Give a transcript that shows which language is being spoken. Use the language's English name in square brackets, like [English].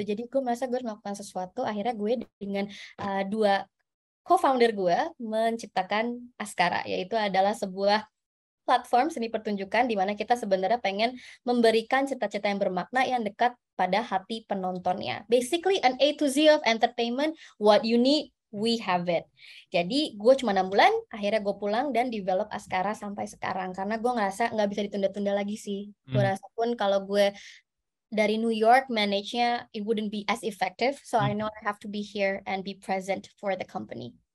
[Indonesian] Jadi gue merasa gue harus melakukan sesuatu. Akhirnya gue dengan dua co-founder gue menciptakan Askara, yaitu adalah sebuah platform seni pertunjukan di mana kita sebenarnya pengen memberikan cita-cita yang bermakna yang dekat pada hati penontonnya. [English] Basically an A to Z of entertainment, what you need, we have it. [Indonesian] Jadi gue cuma 6 bulan, akhirnya gue pulang dan develop Askara sampai sekarang, karena gue ngerasa nggak bisa ditunda-tunda lagi sih. Gue rasa pun kalau gue dari New York manage-nya, [English] it wouldn't be as effective. So I know I have to be here and be present for the company.